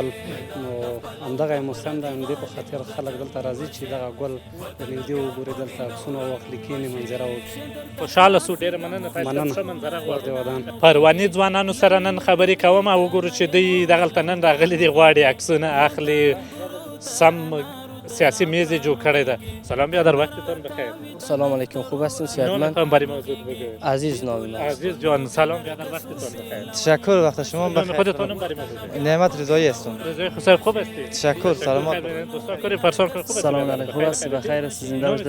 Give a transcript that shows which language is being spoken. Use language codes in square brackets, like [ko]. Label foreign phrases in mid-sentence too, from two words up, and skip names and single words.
[ps] نو همدغه یې موسم دی، همدې په خاطر خلک دلته راځي چې دغه ګل د نږدې وګوري، دلته عکسونه واخلي، کښېني، منظره وکړي. خوشحاله سو. ډېره مننه. مننه. ښه منظره ور دې ودان. پرواني ځوانانو سره نن خبرې کوم او وګورو چې دوی دغلته نن راغلي دي، غواړي عکسونه اخلي، سم سیاسی میز جو کړی ده. [fa] سلام بیادر، وقتتان بخیر. سلام علیکم، خوب هستین؟ صحتمند؟ نامتان برای موضوع بگوید. عزیز نام من. عزیز جان، سلام بیادر، وقتتان بخیر. تشکر، وقت شما بخیر. خودتانم برای موضوع بگوید. نعمت رضایی هستم. رضای خسر خوب هستی؟ تشکر، سلامت. دوستا کاری پرسان کن خوب هستی؟ سلام علیکم، خوب هستی؟ بخیر هستی؟ زنده باشید.